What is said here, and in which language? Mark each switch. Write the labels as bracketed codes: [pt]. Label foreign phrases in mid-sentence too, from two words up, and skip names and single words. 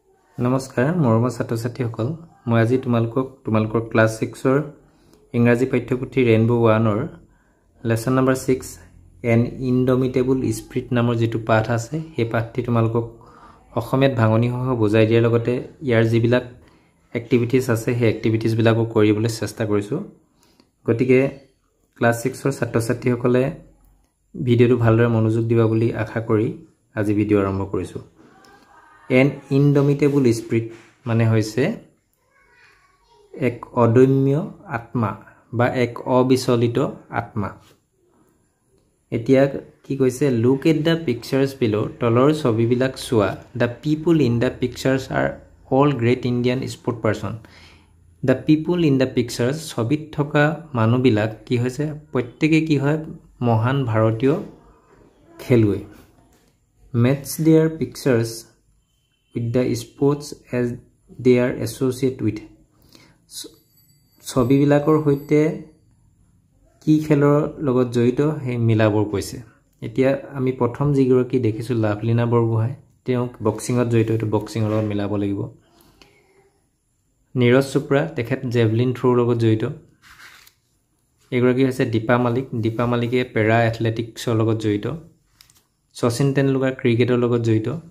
[as] নমস্কাৰ মৰমৰ ছাত্ৰ-ছাত্ৰীসকল মই আজি তোমালোকৰ ক্লাছ 6 ৰ ইংৰাজী পাঠ্যপুথি ৰেইনবো 1 ৰ লেসন নম্বৰ 6 এন ইনডমিটেবল স্পিৰিট নামৰ যেটো পাঠ আছে সেই পাঠটি তোমালোকক অসমীয়াত ভাঙনিসহ বুজাই দিয়াৰ লগতে ইয়াৰ যিবিলাক এক্টিভিটিজ আছে সেই এক্টিভিটিজ বিলাকো কৰিবলৈ চেষ্টা কৰিছো গতিকে ক্লাছ 6 ৰ ছাত্ৰ-ছাত্ৰীসকলে ভিডিওটো ভালদৰে মনোযোগ দিবা বুলি আশা কৰি আজি ভিডিও আৰম্ভ কৰিছো An indomitable spirit মানে হৈছে এক অদম্য আত্মা বা এক [en] অবিচলিত আত্মা [as] এতিয়া কি কৈছে [en] look at the pictures below [as] তলৰ ছবিবিলাক চোৱা [en] the people in the pictures are all great Indian sport person the people in the pictures [as] ছবিত থকা মানুহবিলাক কি হৈছে প্ৰত্যেককে কি হয় মহান ভাৰতীয় খেলুৱৈ [en] match their pictures with the sports as they are associated with [as] ছবি বিলাকৰ হৈতে কি খেলৰ লগত জড়িত হে মিলাবৰ কৈছে এতিয়া আমি প্ৰথম জিগৰকি দেখিছো লাভলিনা বৰগোহাঁই তেওঁ বক্সিংত জড়িত এটো বক্সিংৰ লগত মিলাব লাগিব নীৰজ চোপ্ৰা তেখেত জেভলিন থ্ৰোৰ লগত জড়িত এগৰাকী হৈছে দীপা মালিকে পেৰা এথলেটিক্সৰ লগত জড়িত শচীন তেণ্ডুলকাৰ ক্ৰিকেটৰ লগত জড়িত